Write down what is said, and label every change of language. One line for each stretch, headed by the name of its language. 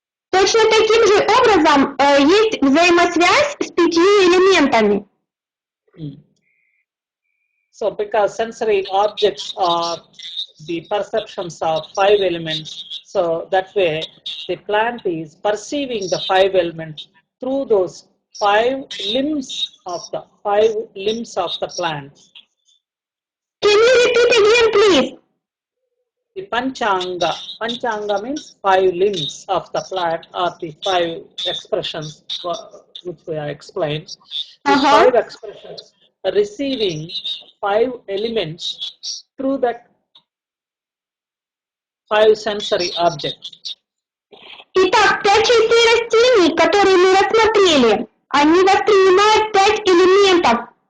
Russian: Точно таким же образом есть взаимосвязь с 5 элементами.
English: So because sensory objects are the perceptions of 5 elements, so that way the plant is perceiving the 5 elements through those five limbs of the plant. Can you repeat again, please? The Panchanga means five limbs of the plant, or the five expressions which we have explained. These five expressions receiving five elements through that five sensory objects.
Russian: Итак, 5 частей растений, которые мы рассмотрели, они воспринимают 5 элементов.